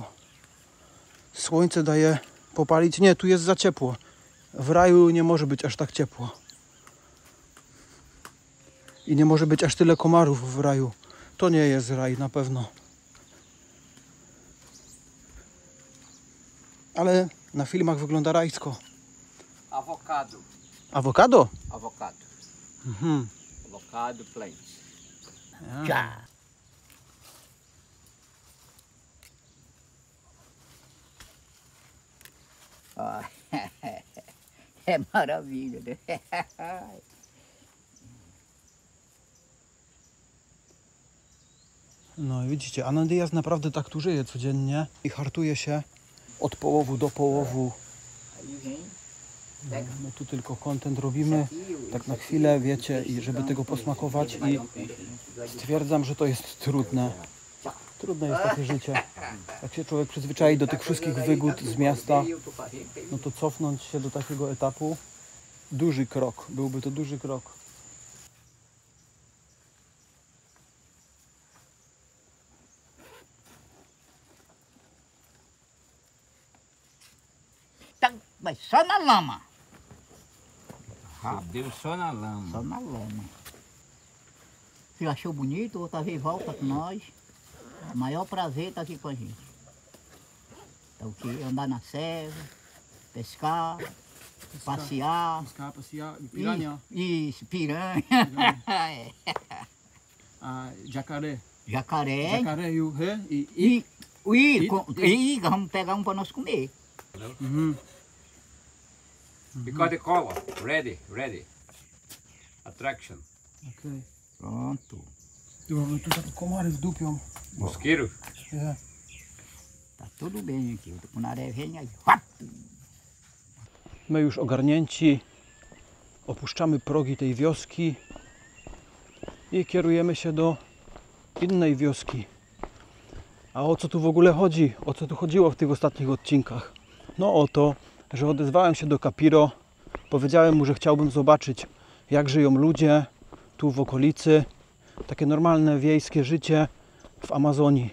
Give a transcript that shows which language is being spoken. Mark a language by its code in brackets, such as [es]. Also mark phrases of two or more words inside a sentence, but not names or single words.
[pl] Słońce daje popalić. Nie, tu jest za ciepło. W raju nie może być aż tak ciepło. I nie może być aż tyle komarów w raju. To nie jest raj na pewno. Ale na filmach wygląda rajsko. [en] Avocado. [pl] Awokado? [en] Avocado. Mhm. Avocado plants. [pt] Já. Ó, é maravilha, né? [pl] No i widzicie, Anandias naprawdę tak tu żyje codziennie i hartuje się od połowu do połowu. [pt] Aí vem, pega [pl] No tu tylko content robimy, tak na chwilę, wiecie, i żeby tego posmakować i stwierdzam, że to jest trudne. Trudne jest takie życie. Jak się człowiek przyzwyczai do tych wszystkich wygód z miasta, no to cofnąć się do takiego etapu, duży krok, byłby to duży krok. [pt] tá, mas só na lama. Deu só na lama. Só na lama. Se achou bonito, outra vez volta com nós. Maior prazer estar aqui com a gente. Então, que andar na serra, pescar, passear. Isso, piranha. É. Jacaré. Jacaré. I E vamos pegar um para nós comer. [en] Because the color. Ready, ready. Attraction. [pl] Okej. [pt] Pronto. [pl] Okay. Tu tak komary wdupią. [en] Mosquito. Yeah. [pt] Tá tudo bem aqui. O tucunaré vem aí. Uap! [pl] My już ogarnięci opuszczamy progi tej wioski i kierujemy się do innej wioski. A o co tu w ogóle chodzi? O co tu chodziło w tych ostatnich odcinkach? No o to, że odezwałem się do Capiro, powiedziałem mu, że chciałbym zobaczyć, jak żyją ludzie tu w okolicy, takie normalne wiejskie życie w Amazonii.